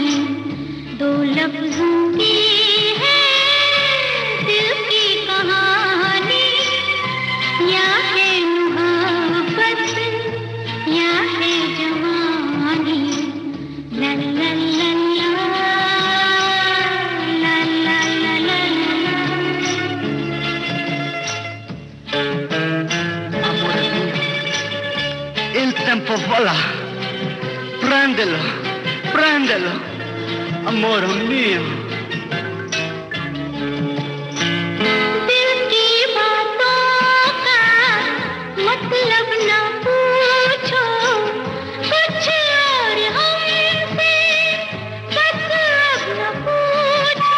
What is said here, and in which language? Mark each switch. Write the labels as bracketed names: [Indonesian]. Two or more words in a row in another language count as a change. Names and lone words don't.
[Hindi] दो लफ्जों की है दिल की कहानी, या है मोहब्बत या है जवानी। ला ला ला [Italian] Il tempo vola, prendelo, prendelo, amore mio. [Hindi] दिल की बातों का मतलब न पूछो, कुछ और हमसे बस अब न पूछो।